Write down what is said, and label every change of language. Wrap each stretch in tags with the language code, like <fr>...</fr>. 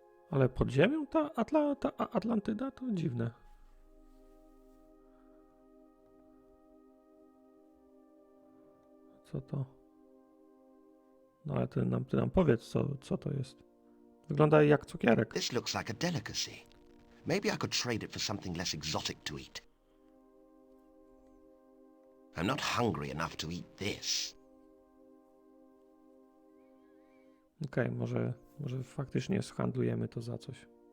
<pl>Ale pod ziemią ta Atlantyda to dziwne. Co to? No ale ty nam powiedz, co to jest. Wygląda jak cukierek.</pl> <en>This looks like a delicacy. Maybe I could trade it for something less exotic to eat. I'm not hungry enough to eat this.</en> <pl>Okej, może faktycznie zhandlujemy to za coś.</pl>